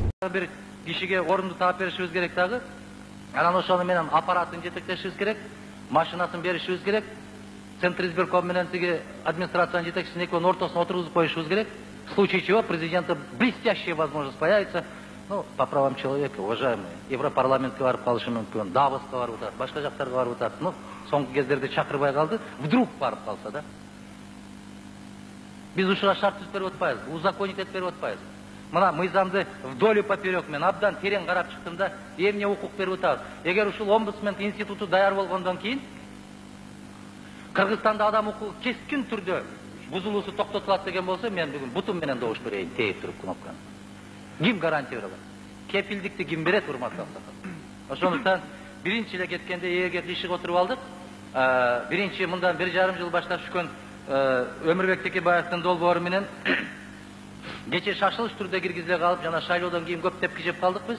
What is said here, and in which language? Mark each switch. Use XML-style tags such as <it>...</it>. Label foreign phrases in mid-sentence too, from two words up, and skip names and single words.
<ky>бир кишиге орунду таап беришибиз керек дагы. Анан ошону менен аппаратын жетектешибиз керек, машинасын беришибиз керек,</ky> <ru>Центр избирком</ru> <ky>менен тиги администрациянын жетекчисин экөөнүн ортосуна отургузуп коюшубуз керек.</ky> <ru>В случае чего президента блестящая возможность появится. Ну, по правам человека, уважаемые,</ru> <ky>Европарламентке барып калышы мүмкүн, Давоска барып атат, башка жактарга барып атат. Ну, соңку кездерде чакырбай калды, вдруг барып калса да. Биз ушуга шарт түзүп берип атпайбыз, узаконить этип берип атпайбыз. Мына мыйзамды</ky> <ru>вдоль и поперек</ru> <ky>мен абдан терең карап чыктым да, эмне укук берип атабыз. Эгер ушул омбудсмен институту даяр болгондон кийин Кыргызстанда адам укугу кескин түрдө бузулуусу токтотулат деген болсо, мен бүгүн бутум менен добуш берейин, тээп туруп кнопканы. Ким гарантия бере алат? Кепилдикти ким берет, урматтуу аксакал? Ошондуктан биринчи эле кеткенде эгер ишиге отуруп алдык, биринчи мындан 1,5 жыл баштап түшкөн Өмүрбек Текебаевдин долбоору менен кече шашылыш түрдө киргизиле калып, жана шайлоодон кийин көп тепки жеп калдык биз.</ky>